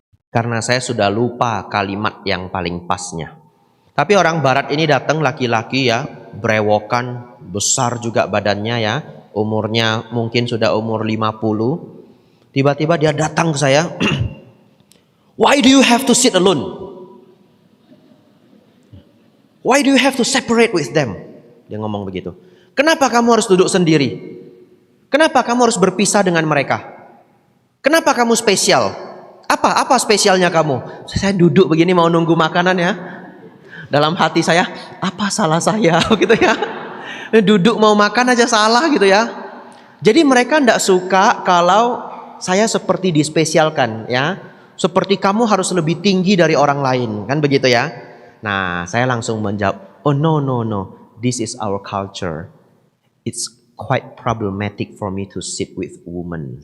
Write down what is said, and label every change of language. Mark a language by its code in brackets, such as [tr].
[id] Karena saya sudah lupa kalimat yang paling pasnya. Tapi orang barat ini datang laki-laki, ya, brewokan, besar juga badannya, ya. Umurnya mungkin sudah umur 50. Tiba-tiba dia datang ke saya. [en] Why do you have to sit alone? Why do you have to separate with them? [id] Dia ngomong begitu. Kenapa kamu harus duduk sendiri? Kenapa kamu harus berpisah dengan mereka? Kenapa kamu spesial? Apa spesialnya kamu? Saya duduk begini mau nunggu makanan, ya. Dalam hati saya, apa salah saya gitu, ya. Duduk mau makan aja salah gitu, ya. Jadi mereka tidak suka kalau saya seperti dispesialkan, ya. Seperti kamu harus lebih tinggi dari orang lain, kan begitu, ya. Nah, saya langsung menjawab, [en] oh no, this is our culture. It's quite problematic for me to sit with women.